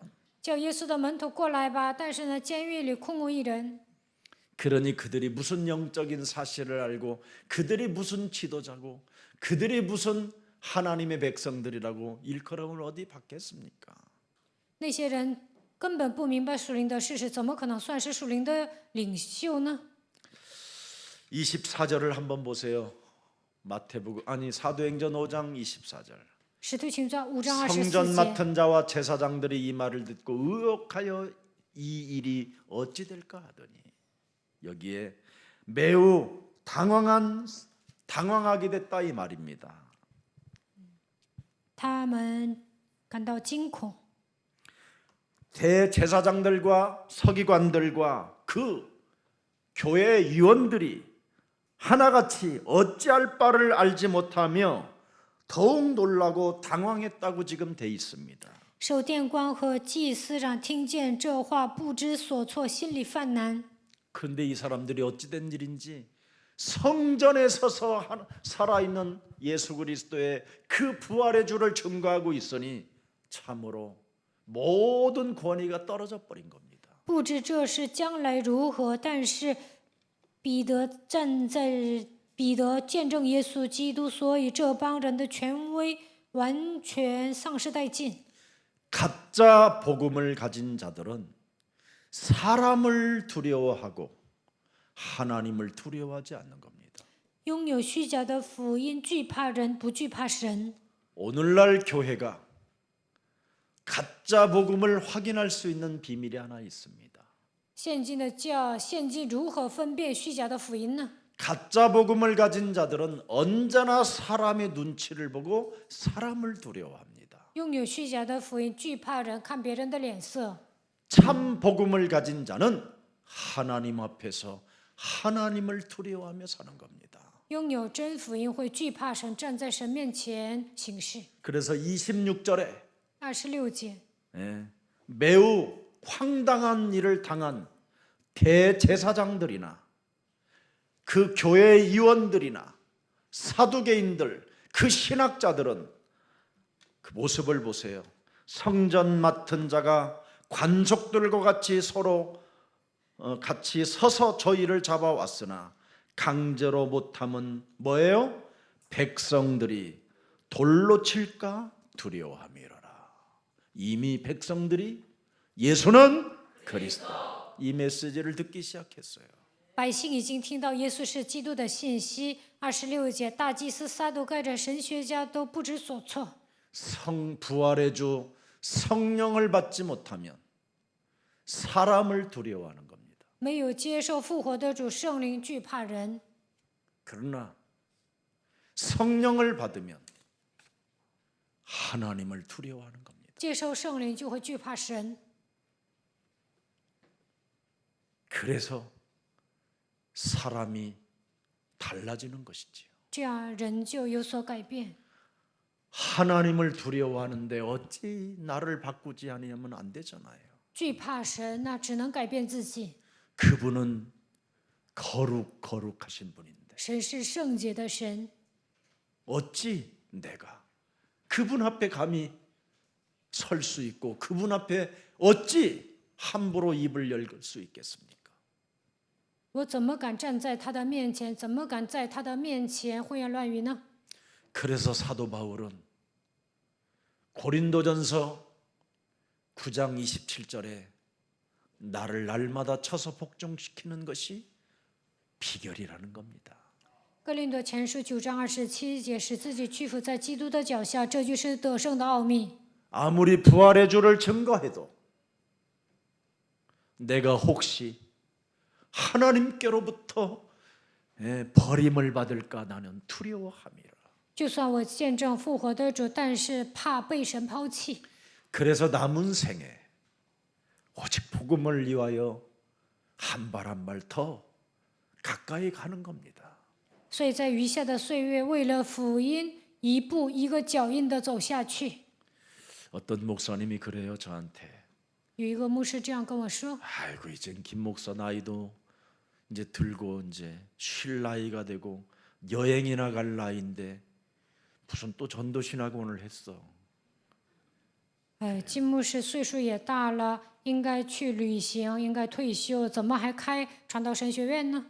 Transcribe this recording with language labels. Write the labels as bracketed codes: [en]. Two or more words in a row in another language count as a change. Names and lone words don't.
[zh] 叫耶稣的门徒过来吧，但是呢，监狱里空无一人。 [ko] 그러니 그들이 무슨 영적인 사실을 알고 그들이 무슨 지도자고 그들이 무슨 하나님의 백성들이라고 일컬음을 어디 받겠습니까? [zh] 那些人根本不明白属灵的事实，怎么可能算是属灵的领袖呢？ [ko] 24절을 한번 보세요. 사도행전 5장 24절. [zh] 使徒行传5章 [ko] 성전 [zh] 24节， [ko] 맡은 자와 제사장들이 이 말을 듣고 의혹하여 이 일이 어찌 될까 하더니 여기에 매우 당황하게 됐다 이 말입니다. [zh] 他们感到惊恐。 [ko] 대제사장들과 서기관들과 그 교회 위원들이 하나같이 어찌할 바를 알지 못하며 더욱 놀라고 당황했다고 지금 돼 있습니다. [zh] 守殿官和祭司长听见这话，不知所措，心里犯难。 [ko] 그런데 이 사람들이 어찌된 일인지 성전에 서서 살아있는 예수 그리스도의 그 부활의 주를 증거하고 있으니 참으로 모든 권위가 떨어져 버린 겁니다. [zh] 不知这事将来如何，但是彼得见证耶稣基督，所以这帮人的权威完全丧失殆尽。 [ko] 가짜 복음을 가진 자들은 사람을 두려워하고 하나님을 두려워하지 않는 겁니다. [zh] 拥有虚假的福音，惧怕人，不惧怕神。 [ko] 오늘날 교회가 가짜 복음을 확인할 수 있는 비밀이 하나 있습니다. [zh] 现今如何分辨虚假的福音呢？ [ko] 가짜 복음을 가진 자들은 언제나 사람의 눈치를 보고 사람을 두려워합니다. [zh] 拥有虚假的福音，惧怕人，看别人的脸色。 [ko] 참 복음을 가진 자는 하나님 앞에서 하나님을 두려워하며 사는 겁니다. [zh] 拥有真福音，会惧怕神，站在神面前行事。 [ko] 그래서 26절에 [zh] 26节， [ko] 매우 황당한 일을 당한 대제사장들이나 그 교회 위원들이나 사두개인들 그 신학자들은 그 모습을 보세요. 성전 맡은 자가 관속들과 같이 서로 같이 서서 저희를 잡아왔으나 강제로 못함은 뭐예요? 백성들이 돌로 칠까 두려워함이로라. 이미 백성들이 예수는 그리스도 이 메시지를 듣기 시작했어요. [zh] 百姓已经听到耶稣是基督的信息。26节，大祭司撒都该人、神学家都不知所措。 [ko] 부활의 주 성령을 받지 못하면 사람을 두려워하는 겁니다. [zh] 没有接受复活的主圣灵，惧怕人。 [ko] 그러나 성령을 받으면 하나님을 두려워하는 겁니다. [zh] 接受圣灵就会惧怕神。 [ko] 그래서 사람이 달라지는 것이지요. [zh] 这样人就有所改变。 [ko] 하나님을 두려워하는데 어찌 나를 바꾸지 않으면 안 되잖아요. [zh] 惧怕神，那只能改变自己。 [ko] 그분은 거룩하신 분인데 [zh] 神是圣洁的神， [ko] 어찌 내가 그분 앞에 감히 설 수 있고 그분 앞에 어찌 함부로 입을 열 수 있겠습니까? [zh] 我怎么敢站在他的面前？怎么敢在他的面前胡言乱语呢？ [ko] 그래서 사도 바울은 고린도전서 9장 27절에 나를 날마다 쳐서 복종시키는 것이 비결이라는 겁니다. [zh] 哥林多前书9章27节，使自己屈服在基督的脚下，这就是得胜的奥秘。 [ko] 아무리 부활의 주를 증거해도 내가 혹시 하나님께로부터 버림을 받을까 나는 두려워함이라. [zh] 就算我见证复活的主，但是怕被神抛弃。 [ko] 그래서 남은 생에 오직 복음을 위하여 한 발 한 발 더 가까이 가는 겁니다. [zh] 所以在余下的岁月，为了福音，一步一个脚印的走下去。 [ko] 어떤 목사님이 그래요 저한테. [zh] 有一个牧师这样跟我说 [ko] 아이고 이젠 김 목사 나이도 이제 들고 이제 쉴 나이가 되고 여행이나 갈 나이인데 무슨 또 전도신학원을 했어. [zh] 金牧师岁数也大了，应该去旅行，应该退休，怎么还开传道神学院呢？